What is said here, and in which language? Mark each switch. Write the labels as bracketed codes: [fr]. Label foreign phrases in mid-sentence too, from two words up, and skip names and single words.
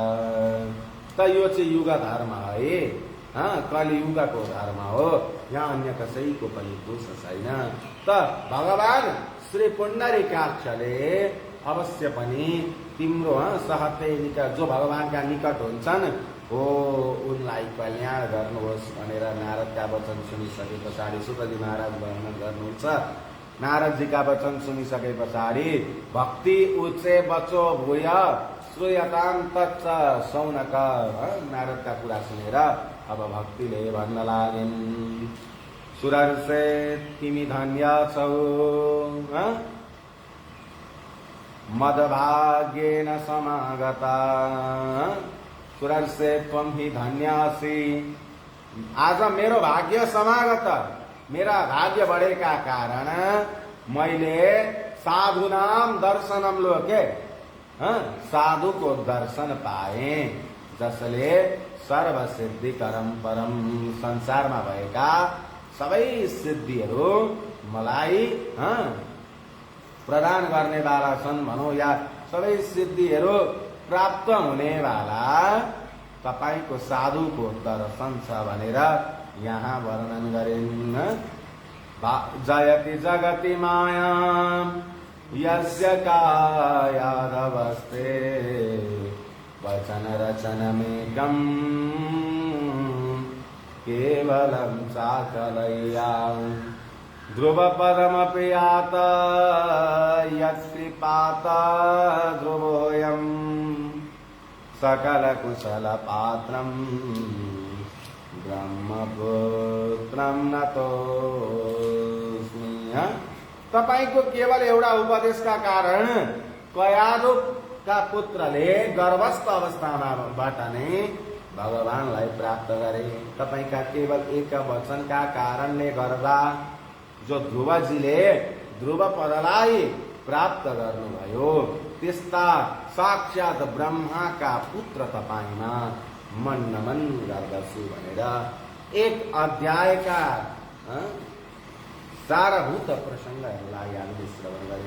[ne] त यो चाहिँ युग धर्म है, कलियुगको धर्म हो। यहाँ अन्य कसैको पनि दोष छैन। त भगवान श्री पुण्डरीकाक्षले अवश्य पनि तिम्रो सहते निकट, जो भगवानका निकट हुन्छन् हो उनलाई कल्याण गर्नुहोस् भनेर नारदका वचन सुनिसके पछाडि सुतजी महाराज वर्णन गर्नुहुन्छ। नारदजीका वचन सुनिसके पछाडि [sa] भक्ति उच्चे बचो भूय श्रूयतां तच्च शौनक। [ne] नारदका कुरा सुनेर अब भक्तिले भन्न लागिन्, सुरर्षे तिमी धन्य छौ [sa] मदभाग्येन समागता। सुरर्षे त्वं हि धन्यासी, [ne] आज मेरो भाग्य समागत, मेरा भाग्य बढेका कारण मैले [sa] साधुनाम दर्शनम लोके, [ne] साधुको दर्शन पाए, जसले [sa] सर्वसिद्धिकरम परम, [ne] संसारमा भएका सबै सिद्धिहरू मलाई प्रदान गर्ने वाला छन् भनौँ, या सबै सिद्धिहरू प्राप्त हुने वाला तपाईको साधुको दर्शन छ भनेर यहाँ वर्णन गरिन्। [sa] जयति जगति माया यस्य कायादवस्थे वचन रचनमेकं केवलं चाकलय्या। ध्रुवपदमपि यात यत्कृपात ध्रुवोऽयं सकलकुशलपात्रं ब्रह्मपुत्रं नतोऽस्मि। [ne] तपाईको केवल एउटा उपदेशका कारण कयादुका पुत्रले गर्भस्थ अवस्थामाबाट नै भगवानलाई प्राप्त गरे। तपाईका केवल एक वचनका कारणले गर्दा जो ध्रुवजीले ध्रुव पदलाई प्राप्त गर्नुभयो, त्यस्ता साक्षात ब्रह्माका पुत्र तपाईमा मन नमन गर्दछु भनेर एक अध्यायका सारभूत प्रसङ्गहरूलाई हामीले श्रवण गर्यौं।